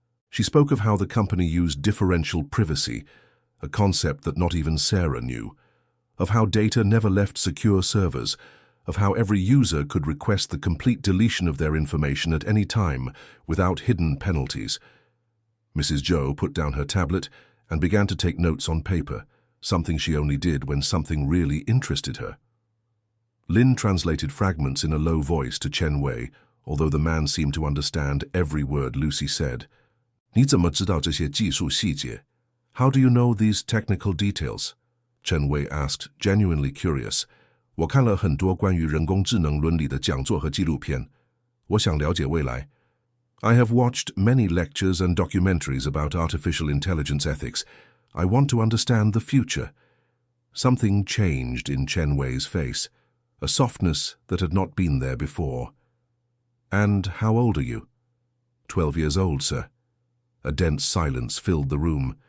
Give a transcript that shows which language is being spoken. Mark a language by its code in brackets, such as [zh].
[en] She spoke of how the company used differential privacy, a concept that not even Sarah knew, of how data never left secure servers, of how every user could request the complete deletion of their information at any time without hidden penalties. Mrs. Zhou put down her tablet and began to take notes on paper, something she only did when something really interested her. Lin translated fragments in a low voice to Chen Wei, although the man seemed to understand every word Lucy said. [zh] 你怎么知道这些技术细节? [en] How do you know these technical details? Chen Wei asked, genuinely curious. [zh] 我看了很多关于人工智能伦理的讲座和纪录片。我想了解未来。 [en] I have watched many lectures and documentaries about artificial intelligence ethics. I want to understand the future. Something changed in Chen Wei's face, a softness that had not been there before. And how old are you? 12 years old, sir. A dense silence filled the room.